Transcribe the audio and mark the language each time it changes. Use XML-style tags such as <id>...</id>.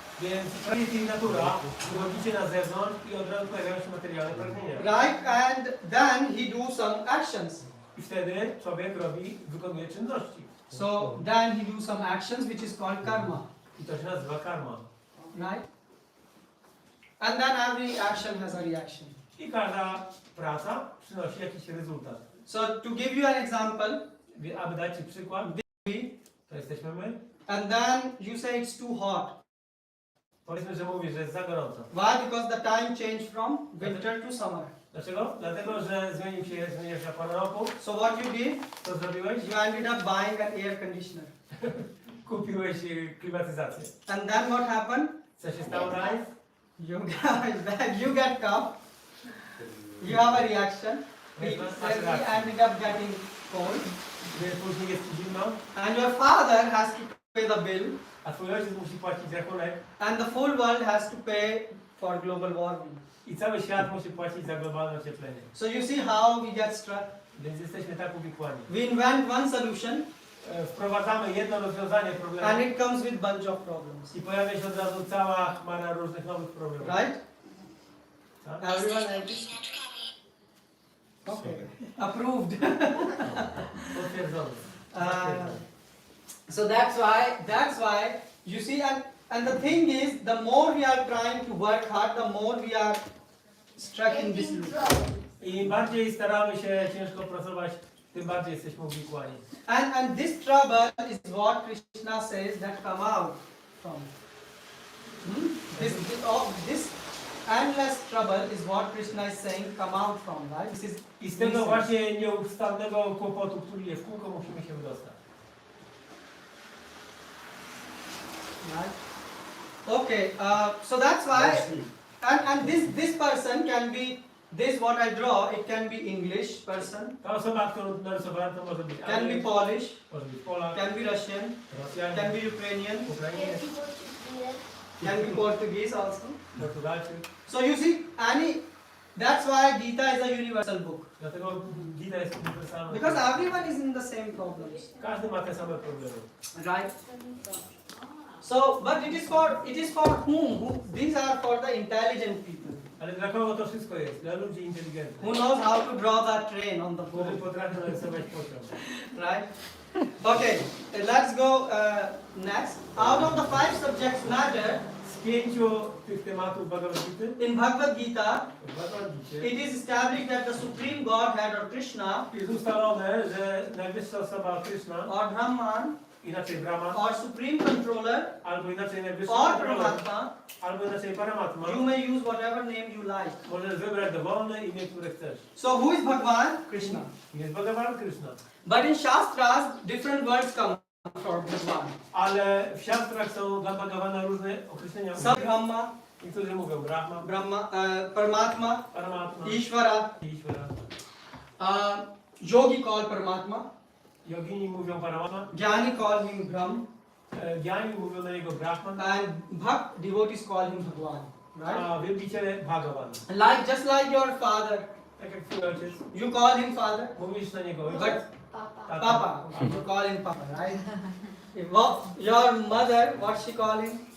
<pl>Więc Prakriti i natura, wychodzicie na zewnątrz i od razu pojawiają się materialne pragnienia.</pl> <en>Right? And then he do some actions.</en> <pl>I wtedy człowiek wykonuje czynności.</pl> <en>So then he do some actions which is called karma.</en> <pl>I to się nazywa karma.</pl> <en>Right? And then every action has a reaction.</en> <pl>I każda praca przynosi jakiś rezultat.</pl> <en>So to give you an example,</en> <pl>Aby dać Ci przykład, to jesteśmy my.</pl> <en>and then you say it's too hot.</en> <pl>Powiedzmy, że mówisz, że jest za gorąco.</pl> <en>Why? Because the time changed from winter to summer.</en> <pl>Dlaczego? Dlatego, że zmieniła się pora roku.</pl> <en>So what you did?</en> <pl>Co zrobiłeś?</pl> <en>You ended up buying an air conditioner.</en> <pl>Kupiłeś klimatyzację.</pl> <en>And then what happened?</en> <pl>Co się stało dalej?</pl> <en>You get cough. You have a reaction. He ended up getting cold.</en> <pl>Więc później jest Ci zimno.</pl> <en>And your father has to pay the bill.</en> <pl>A Twój ojciec musi płacić rachunek.</pl> <en>And the full world has to pay for global warming.</en> <pl>I cały świat musi płacić za globalne ocieplenie.</pl> <en>So you see how we get struck.</en> <pl>Więc jesteśmy tak uwikłani.</pl> <en>We invent one solution</en> <pl>Wprowadzamy jedno rozwiązanie problemu.</pl> <en>and it comes with bunch of problems.</en> <pl>I pojawia się od razu cała chmara różnych nowych problemów.</pl> <en>Right?</en> <pl>Tak?</pl> <en>Everyone agree? Okay. Approved.</en> <pl>Potwierdzone.</pl> <en>So that's why you see, and the thing is, the more we are trying to work hard, the more we are stuck in this loop.</en> <pl>I im bardziej staramy się ciężko pracować, tym bardziej jesteśmy uwikłani.</pl> <en>And this trouble is what Krishna says that come out from. This endless trouble is what Krishna is saying come out from, right? This is</en> <pl>I z tego właśnie nieustannego kłopotu, który jest w kółko, musimy się wydostać.</pl> <en>Right? Okay, so that's why, and this person can be, this what I draw, it can be English person,</en> <pl>Ta osoba, którą narysowałem, to może być</pl> <en>can be</en> <pl>Anglik,</pl> <en>Polish,</en> <pl>może być Polak,</pl> <en>can be Russian,</en> <pl>Rosjanin,</pl> <en>can be Ukrainian,</en> <pl>Ukrainiec,</pl> <en>can be Portuguese also.</en> <pl>Portugalczyk.</pl> <en>So you see, that's why Gita is a universal book.</en> <pl>Dlatego Gita jest uniwersalna.</pl> <en>Because everyone is in the same problems.</en> <pl>Każdy ma te same problemy.</pl> <en>Right? So, but it is for whom? These are for the intelligent people.</en> <pl>Ale dla kogo to wszystko jest? Dla ludzi inteligentnych.</pl> <en>Who knows how to draw that train on the</en> <pl>Którzy</pl> <en>board.</en> <pl>potrafią narysować pociąg.</pl> <en>Right? Okay, let's go next. Out of the 5 subjects matter,</en> <pl>Z 5 tych tematów Bhagavad Gity,</pl> <en>in Bhagavad Gita,</en> <pl>w Bhagavad Gicie,</pl> <en>it is established that the Supreme Godhead or Krishna</en> <pl>jest ustalone, że najwyższa osoba Krishna,</pl> <en>or Brahman</en> <pl>inaczej Brahma,</pl> <en>or Supreme Controller</en> <pl>albo inaczej najwyższy</pl> <en>or</en> <pl>kontroler, Paramatma, albo inaczej Paramatma,</pl> <en>you may use whatever name you like.</en> <pl>możesz wybrać dowolne imię, które chcesz.</pl> <en>So who is Bhagwan? Krishna.</en> <pl>Jest Bhagavan Krishna.</pl> <en>But in Shastras, different words come for Bhagwan.</en> <pl>Ale w siastrach są dla Bhagavana różne określenia.</pl> <en>Some Brahma,</en> <pl>Niektórzy mówią Brahma, Paramatma, Paramatma, Ishvara. Ishvara.</pl> <en>Yogi call Paramatma.</en> <pl>Yogini mówią Paramatma.</pl> <en>Jnani call him Brahm.</en> <pl>Gyani mówią na niego Brahman.</pl> <en>And Bhakt devotees call him Bhagwan. Right?</en> <pl>A wielbiciele Bhagavan.</pl> <en>Just like your father.</en> <pl>Tak jak twój ojciec.</pl> <en>You call him father.</en> <pl>Mówisz na niego ojciec.</pl> <en>But</en> <pl>Tata.</pl> <en>Papa. You call him Papa, right? Your mother, what she call him?</en>